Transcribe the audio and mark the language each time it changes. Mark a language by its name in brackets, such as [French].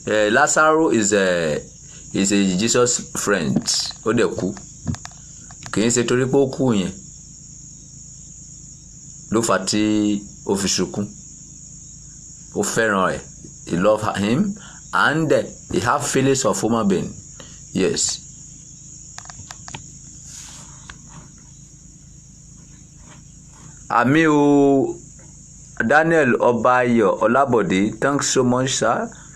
[English] Lazarus is a Jesus friend. [Yoruba] Ó dẹ̀ kú. Kì í ṣe torí pé ó kú yẹn ló fà tí ó fi sunkún. Ó fẹ́ràn rẹ̀. [English] He love him and he have feelings of human being. Yes. [Yoruba] Àmì o [English] Daniel Obayo Olabode, thanks so much, sir.